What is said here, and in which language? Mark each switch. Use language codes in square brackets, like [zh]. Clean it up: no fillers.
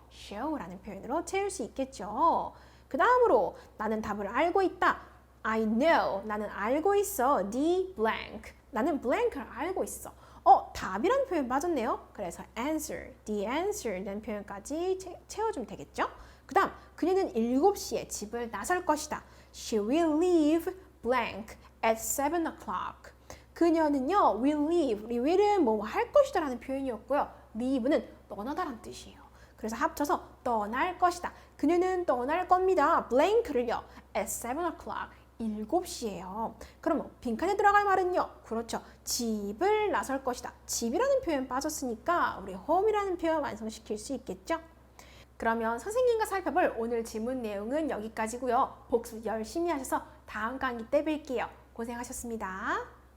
[ko] show라는 표현으로 채울 수 있겠죠. 그 다음으로 나는 답을 알고 있다. [en] I know, [ko] 나는 알고 있어. the blank, 나는 blank를 알고 있어. 답이라는 표현 빠졌네요. 그래서 answer, the answer라는 표현까지 채워주면 되겠죠. 그 다음, 그녀는 7시에 집을 나설 것이다. [en] She will leave blank at 7 o'clock. [ko] 그녀는요, [en] will leave, [ko] will은 뭐 할 것이다 라는 표현이었고요. leave는 떠나다라는 뜻이에요. 그래서 합쳐서 떠날 것이다. 그녀는 떠날 겁니다. blank를요, [en] at 7 o'clock, [ko] 7시예요. 그럼 빈칸에 들어갈 말은요, 그렇죠. 집을 나설 것이다. 집이라는 표현 빠졌으니까 우리 home이라는 표현 완성시킬 수 있겠죠? 그러면 선생님과 살펴볼 오늘 지문 내용은 여기까지고요. 복습 열심히 하셔서 다음 강의 때 뵐게요. 고생하셨습니다.